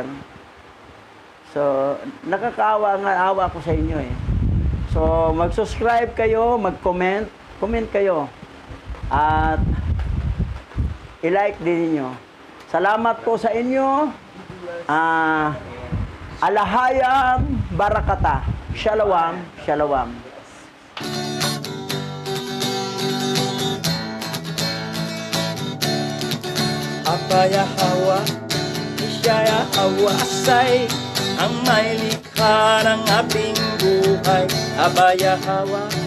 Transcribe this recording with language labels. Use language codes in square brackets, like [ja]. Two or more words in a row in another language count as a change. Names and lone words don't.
[tl] So, nakakaawa nga, awa ko sa inyo eh. So, mag-subscribe kayo, mag-comment, comment kayo. At, i-like din niyo. Salamat po sa inyo. Alahayam Barakata. [he] שלום, שלום. [tl] Abba Yahweh, siya Yahweh say, ang may likha ng ating buhay. Abba Yahweh,